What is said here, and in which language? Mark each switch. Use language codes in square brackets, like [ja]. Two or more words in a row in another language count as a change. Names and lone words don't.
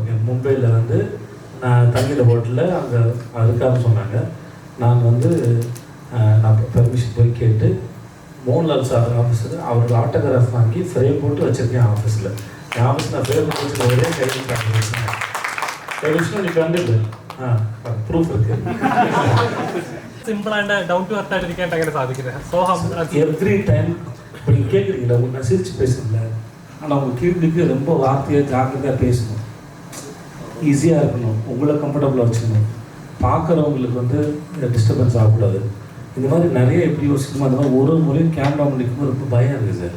[ta] ஓகே, மும்பையில் வந்து நான் தங்கின ஹோட்டலில் அங்கே அதுக்காக சொன்னாங்க. நான் பெர்மிஷன் போய் கேட்டு மோகன்லால் சார் ஆஃபீஸில் அவரோட ஆட்டோகிராஃப் வாங்கி ஃப்ரேம் போட்டு வச்சுருக்கேன் ஆஃபீஸில். என் ஆஃபீஸ் நான் ஃப்ரேம் போட்டு வச்சுருக்க ஒரே விஷயம் நீ கண்டிப்பு ப்ரூஃப் இருக்குது. [ml] സിമ്പിളായിട്ട് [en] down to earth [ml] ആയിട്ടിരിക്കാൻ എങ്ങനെ സാധിക്കുന്നത്? സോ [en] every time [ta] இப்போ நீங்கள் கேட்குறீங்களா, நான் சிரிச்சு பேசுகிறேன்ல, ஆனால் உங்கள் கேள்விக்கு ரொம்ப வார்த்தையாக ஜாக்கிரதையாக பேசணும், ஈஸியாக இருக்கணும், உங்களை கம்ஃபர்டபுளாக வச்சுக்கணும், பார்க்குறவங்களுக்கு வந்து டிஸ்டர்பன்ஸ் ஆகக்கூடாது. இந்த மாதிரி நிறைய எப்படி யோசிக்கணுமோ அந்த மாதிரி ஒரு முறையும் கேமரா பண்ணிக்கும்போது ரொம்ப பயம் இருக்குது சார்.